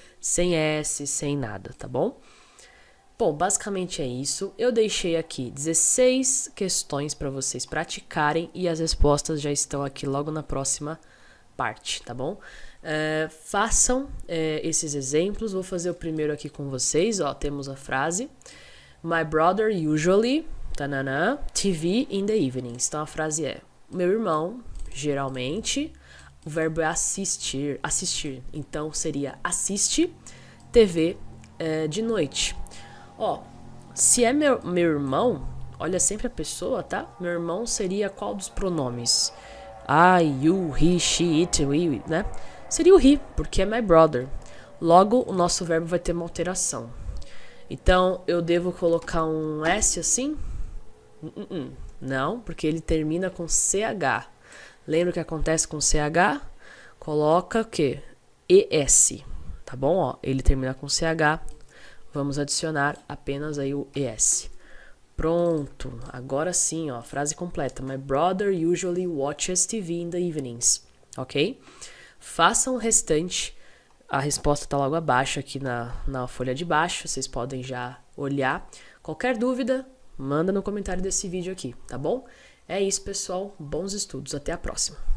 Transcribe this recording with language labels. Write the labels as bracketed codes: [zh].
[pt] Sem S, sem nada, tá bom? Bom, basicamente é isso. Eu deixei aqui 16 questões para vocês praticarem e as respostas já estão aqui logo na próxima parte, tá bom? Façam esses exemplos. Vou fazer o primeiro aqui com vocês. Ó, temos a frase [en] My brother usually TV in the evenings. [pt] Então a frase é: meu irmão, geralmente, o verbo é assistir. Então seria assiste TV de noite. Ó, se é meu irmão, olha sempre a pessoa, tá? Meu irmão seria qual dos pronomes? [en] I, you, he, she, it, we, [pt] né? Seria o he, porque é [en] my brother. [pt] Logo, o nosso verbo vai ter uma alteração. Então, eu devo colocar um S assim? Não, porque ele termina com CH. Lembra o que acontece com CH? Coloca o quê? ES, tá bom? Ó, ele termina com CH. Vamos adicionar apenas aí o ES. Pronto, agora sim, ó, frase completa. [en] My brother usually watches TV in the evenings. [pt] Ok? Façam o restante. A resposta está logo abaixo aqui na folha de baixo. Vocês podem já olhar. Qualquer dúvida, manda no comentário desse vídeo aqui, tá bom? É isso, pessoal. Bons estudos. Até a próxima.